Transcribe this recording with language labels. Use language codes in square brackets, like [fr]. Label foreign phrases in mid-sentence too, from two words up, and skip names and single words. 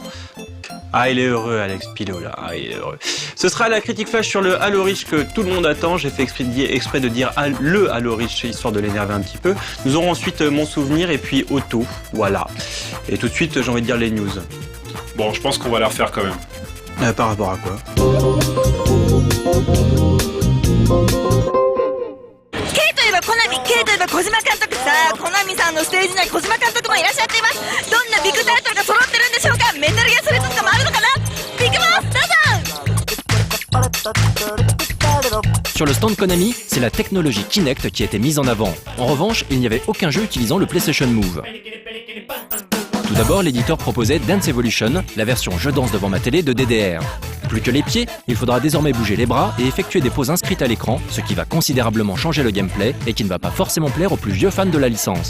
[fr] Ah, il est heureux Alex Pilot là, ah, il est heureux. Ce sera la critique flash sur le Halo Reach que tout le monde attend, j'ai fait exprès de dire le Halo Reach histoire de l'énerver un petit peu. Nous aurons ensuite mon souvenir et puis Otto, voilà. Et tout de suite j'ai envie de dire les news. Bon, je pense qu'on va la refaire quand même. Par rapport à quoi? [ja] コナミ、Kといえば小島監督さあ、コナミさんのステージには小島監督もいらっしゃっています。どんなビッグタイトルが揃ってるんでしょうか。メタルギアソリッドとかもあるのかな。ビッグマウス、どうぞ。 [fr] Sur le stand Konami, c'est la technologie Kinect qui était mise en avant. En revanche, il n'y avait aucun jeu utilisant le PlayStation Move. Tout d'abord, l'éditeur proposait Dance Evolution, la version je danse devant ma télé de DDR. Plus que les pieds, il faudra désormais bouger les bras et effectuer des poses inscrites à l'écran, ce qui va considérablement changer le gameplay et qui ne va pas forcément plaire aux plus vieux fans de la licence.